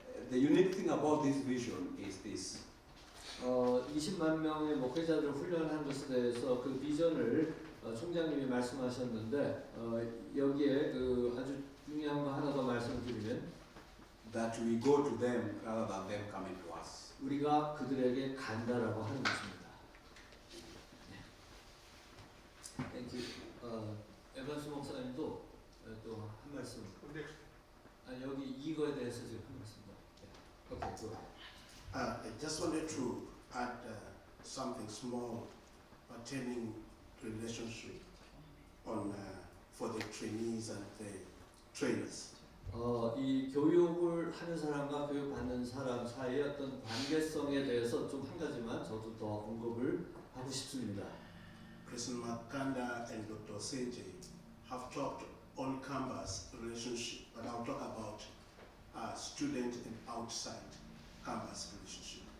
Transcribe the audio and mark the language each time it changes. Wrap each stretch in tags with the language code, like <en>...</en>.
<en>The unique thing about this vision is this.</en> <ko>20만 명의 목회자들을 훈련한 것에 대해서 그 비전을 총장님이 말씀하셨는데 여기에 그 아주 중요한 거 하나 더 말씀드리면</ko> <en>That we go to them rather than them coming to us.</en> <ko>우리가 그들에게 간다라고 하는 것입니다.</ko> <en>Thank you.</en> <ko>에반스 목사님도 또 한 말씀. 여기 이거에 대해서 지금 한 말씀.</ko> <en>Okay, go ahead. I just wanted to add something small pertaining to relationship on for the trainees and the trainers.</en> <ko>이 교육을 하는 사람과 교육받는 사람 사이의 어떤 관계성에 대해서 좀 한 가지만 저도 더 언급을 하고 싶습니다.</ko> <en>President Makanda and Dr. Seje have talked on campus relationship, but I'll talk about student and outside campus relationship.</en>